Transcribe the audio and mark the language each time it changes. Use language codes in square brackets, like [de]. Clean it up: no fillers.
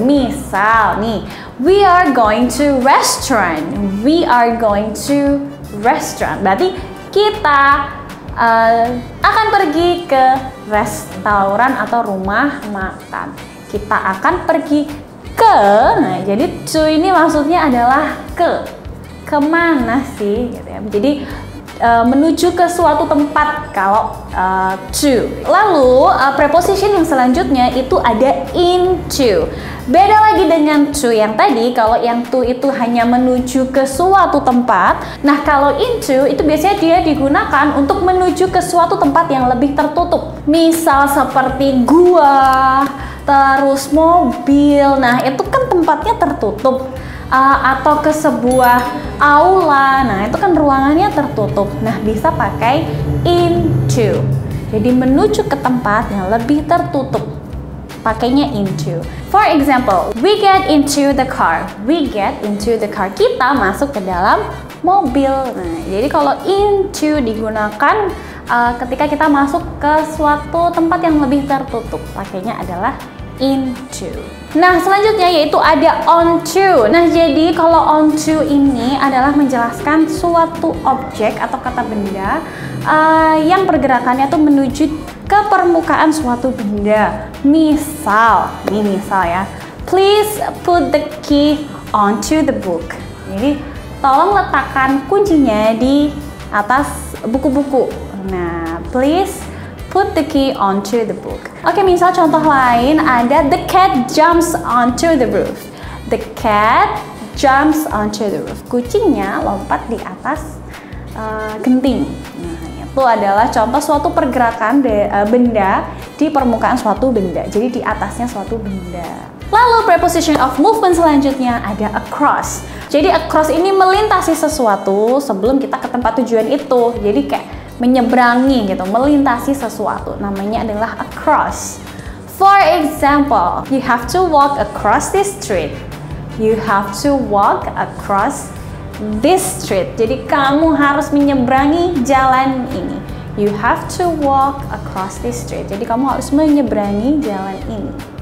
[id] Misal nih, [en] we are going to restaurant. We are going to restaurant. [id] Berarti kita akan pergi ke restoran atau rumah makan. Kita akan pergi ke. Nah, jadi to ini maksudnya adalah kemana sih? Gitu ya. Jadi menuju ke suatu tempat kalau to. Lalu preposition yang selanjutnya itu ada into. Beda lagi dengan to yang tadi. Kalau yang to itu hanya menuju ke suatu tempat. Nah, kalau into itu biasanya dia digunakan untuk menuju ke suatu tempat yang lebih tertutup. Misal seperti gua, terus mobil. Nah, itu kan tempatnya tertutup. Atau ke sebuah aula, nah itu kan ruangannya tertutup. Nah, bisa pakai into. Jadi menuju ke tempat yang lebih tertutup, pakainya into. [en] For example, we get into the car. We get into the car. [id] Kita masuk ke dalam mobil. Nah, jadi kalau into digunakan ketika kita masuk ke suatu tempat yang lebih tertutup, pakainya adalah into. Nah, selanjutnya yaitu ada onto. Nah, jadi kalau onto ini adalah menjelaskan suatu objek atau kata benda yang pergerakannya tuh menuju ke permukaan suatu benda. Misal ya, [en] please put the key onto the book. [id] Jadi, tolong letakkan kuncinya di atas buku-buku. [en] Nah, please put the key onto the book. [id] Oke, misal contoh lain ada [en] the cat jumps onto the roof. The cat jumps onto the roof. [id] Kucingnya lompat di atas genting. Nah, itu adalah contoh suatu pergerakan benda di permukaan suatu benda. Jadi di atasnya suatu benda. Lalu preposition of movement selanjutnya ada across. Jadi across ini melintasi sesuatu sebelum kita ke tempat tujuan itu. Jadi kayak menyeberangi gitu, melintasi sesuatu. Namanya adalah across. [en] For example, you have to walk across this street. You have to walk across this street. [id] Jadi kamu harus menyeberangi jalan ini. [en] You have to walk across this street. [id] Jadi kamu harus menyeberangi jalan ini.